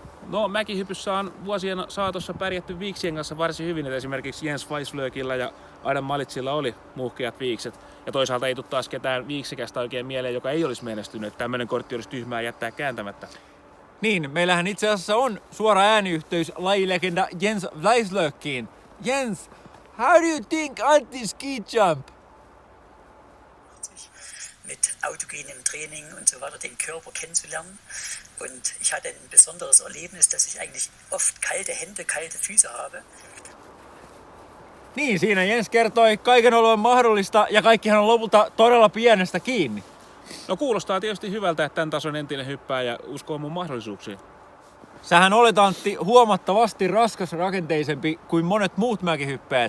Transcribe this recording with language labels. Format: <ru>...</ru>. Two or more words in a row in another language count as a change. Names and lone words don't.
<fi>No mäkihypyssä on vuosien saatossa pärjätty viiksien kanssa varsin hyvin, että esimerkiksi Jens Weislökillä ja Adam Malitsilla oli muhkeat viikset. Ja toisaalta ei tule taas ketään viiksikästä oikein mieleen, joka ei olisi menestynyt. Tämmöinen kortti olisi tyhmää jättää kääntämättä. Niin, meillähän itse asiassa on suora ääniyhteys lajilegenda Jens Weislökiin.</fi> <en>Jens, how do you think Antti ski jump?</en> <de>Mit autogenem Training und so weiter den Körper kennenzulernen. Und ich hatte ein besonderes Erlebnis, dass ich eigentlich oft kalte Hände, kalte Füße habe.</de> <fi>Niin, siinä Jens kertoi kaiken olevan mahdollista ja kaikkihan on lopulta todella pienestä kiinni. No kuulostaa tietysti hyvältä, että tämän tason entinen hyppääjä uskoo mun mahdollisuuksiin. Sähän olet, Antti, huomattavasti raskasrakenteisempi kuin monet muut mäkihyppäjät.</fi>